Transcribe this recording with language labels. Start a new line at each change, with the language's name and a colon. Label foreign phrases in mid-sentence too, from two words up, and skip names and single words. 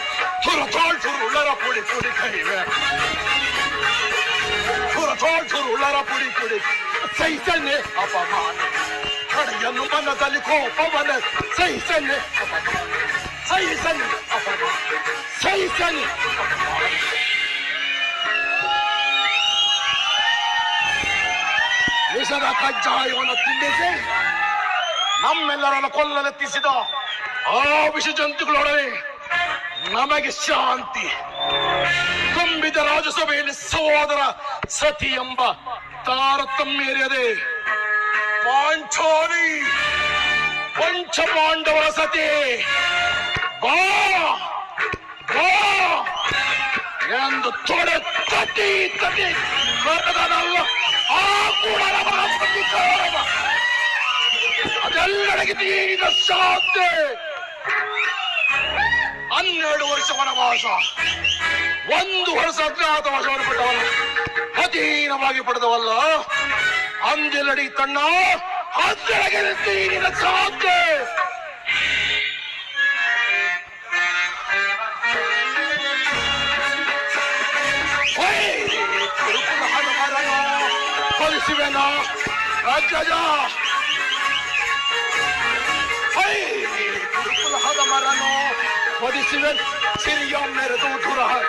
Kannada: ಸುರುಳರ ಪುಡಿ ಪುಡಿ ಕೈವೆ ಸುರುಳರ ಪುಡಿ ಪುಡಿ ಸಹಿಸನೆ ಅಪಮಾನ, ಕಡೆಯನ್ನು ಮನದಲ್ಲಿ ಕೋಪವನ ಸಹಿಸನೆ ಅಪಮಾನ, ಸಹಿಸನೆ ಅಪಮಾನ, ಸಹಿಸನೆ ಅಪಮಾನ. ವಿಷದ ಕಜ್ಜಾಯವನ್ನು ತಿನ್ನಿಸಿ ನಮ್ಮೆಲ್ಲರನ್ನು ಕೊಲ್ಲಲೆತ್ತಿಸಿದ ಆ ವಿಷ ಜಂತುಗಳೊಡನೆ ನಮಗೆ ಶಾಂತಿ ತುಂಬಿದ ರಾಜಸಭೆಯಲ್ಲಿ ಸಹೋದರ ಸತಿ ಎಂಬ ತಾರತಮ್ಯರಿಯದೆ ಪಾಂಚಾಲಿ ಪಂಚಪಾಂಡವರ ಸತಿ ಬಾ ಬಾ ಎಂದು ತೊಡೆ ತಟ್ಟಿ ತಟ್ಟಿ ಕರೆದನಲ್ಲ ಆ ಕೂಡ ಅದೆಲ್ಲರಿಗೆ ತೀರಿದ ಶಾಂತಿ. 12 ವರ್ಷ ವನವಾಸ, 1 ವರ್ಷ ಅಜ್ಞಾತವಾಸವನ್ನು ಪಟ್ಟವಲ್ಲ, ಅಧೀನವಾಗಿ ಪಡೆದವಲ್ಲ, ಅಂಜಲಡಿ ತನ್ನ ಅದೆಲ್ಲರಿಗೆ ತೀರಿದ ಶಾಂತಿ. ಕೊಲಿಸುವೆನ ರಾಜ್ಯಜ ಕುರುಕುಲಹದ ಮರನು ಒದಿಸುವೆ ಸಿರಿಯ ಮೆರೆದು ಧುರ